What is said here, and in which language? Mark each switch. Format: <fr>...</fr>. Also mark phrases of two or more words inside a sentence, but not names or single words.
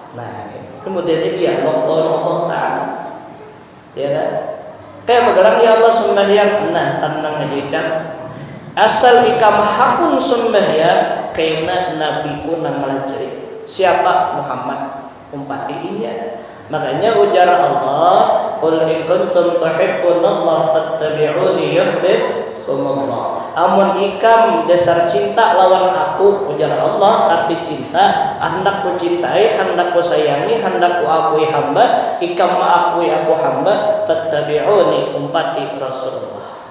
<bjn>Nah, kemudian dia Allah Ta'ala. Ya kan? Kayak beneran ya Allah sembahyang. Nah, tenang aja kan. Asal ikam hakun sembahyang kaina nabiku nang melajari. Siapa? Muhammad. Umpatinya. Makanya ujar Allah,</bjn> <ar>قل إن كنتم تحبون الله فاتبعوني يحببكم الله.</ar> <bjn>Amun ikam dasar cinta lawan aku, ujar Allah, arti cinta hendak ku cintai, hendak ku sayangi, hendak ku akui hamba, ikam mengakui aku hamba, fattabi'uni, umpati Rasulullah.</bjn>